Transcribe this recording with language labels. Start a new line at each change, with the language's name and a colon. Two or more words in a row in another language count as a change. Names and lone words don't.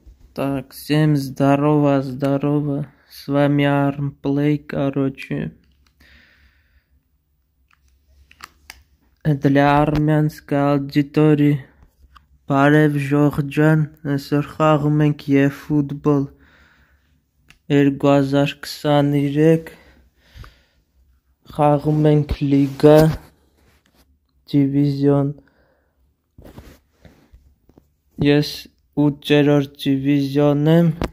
Russian: Так, всем здорово, здорово. С вами Armplay, короче. Для армянской аудитории.
Armenian: Բարև Ժողջան, այսօր խաղում ենք եֆուտբոլ 2023, խաղում ենք լիգա, դիվիզիոն, ես 8-րդ դիվիզիոն եմ,